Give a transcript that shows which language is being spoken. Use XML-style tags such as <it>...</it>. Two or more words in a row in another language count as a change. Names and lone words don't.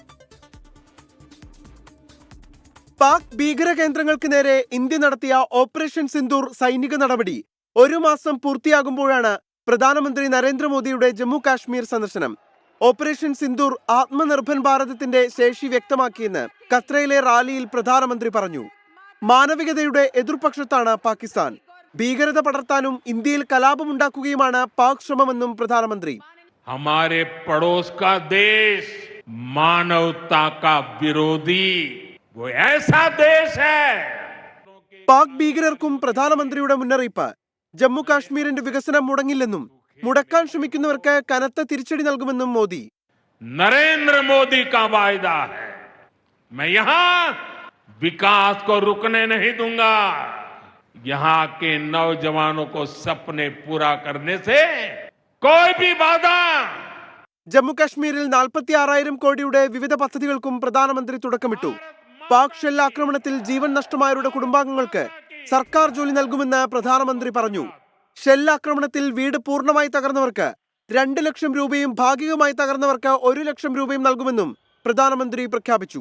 <ml>പാക് ഭീകര കേന്ദ്രങ്ങൾക്ക് നേരെ ഇന്ത്യ നടത്തിയ ഓപ്പറേഷൻ സിന്ദൂർ സൈനിക നടപടി 1 മാസം പൂർത്തിയാകുമ്പോഴാണ് പ്രധാനമന്ത്രി നരേന്ദ്രമോദിയുടെ ജമ്മു കാശ്മീർ സന്ദർശനം. ഓപ്പറേഷൻ സിന്ദൂർ ആത്മനിർഭർ ഭാരതത്തിന്റെ ശേഷി വ്യക്തമാക്കിയെന്ന് ഖത്രയിലെ റാലിയിൽ പ്രധാനമന്ത്രി പറഞ്ഞു. മാനവികതയുടെ എതിർപക്ഷത്താണ് പാകിസ്ഥാൻ. ഭീകരത പടർത്താനും ഇന്ത്യയിൽ കലാപമുണ്ടാക്കുകയുമാണ് പാക് ശ്രമമെന്നും പ്രധാനമന്ത്രി.</ml> <hi>हमारे पड़ोस का देश मानवता का विरोधी वो ऐसा देश है.</hi> <ml>പാക് ഭീകരർക്കും പ്രധാനമന്ത്രിയുടെ മുന്നറിയിപ്പ്. ജമ്മു കാശ്മീരിന്റെ വികസനം മുടങ്ങില്ലെന്നും മുടക്കാൻ ശ്രമിക്കുന്നവർക്ക് കനത്ത തിരിച്ചടി നൽകുമെന്നും മോദി.</ml> <hi>नरेंद्र मोदी का वायदा है मैं यहाँ विकास को रुकने नहीं दूंगा. यहाँ के नौजवानों को सपने पूरा करने से कोई भी बाधा.</hi> <ml>ജമ്മു കാശ്മീരിൽ 46,000 കോടിയുടെ വിവിധ പദ്ധതികൾക്കും പ്രധാനമന്ത്രി തുടക്കമിട്ടു. പാക് ഷെൽ ആക്രമണത്തിൽ ജീവൻ നഷ്ടമായവരുടെ കുടുംബാംഗങ്ങൾക്ക് സർക്കാർ ജോലി നൽകുമെന്ന് പ്രധാനമന്ത്രി പറഞ്ഞു. ഷെൽ ആക്രമണത്തിൽ വീട് പൂർണ്ണമായി തകർന്നവർക്ക് 2 ലക്ഷം രൂപയും ഭാഗികമായി തകർന്നവർക്ക് 1 ലക്ഷം രൂപയും നൽകുമെന്നും പ്രധാനമന്ത്രി പ്രഖ്യാപിച്ചു.</ml>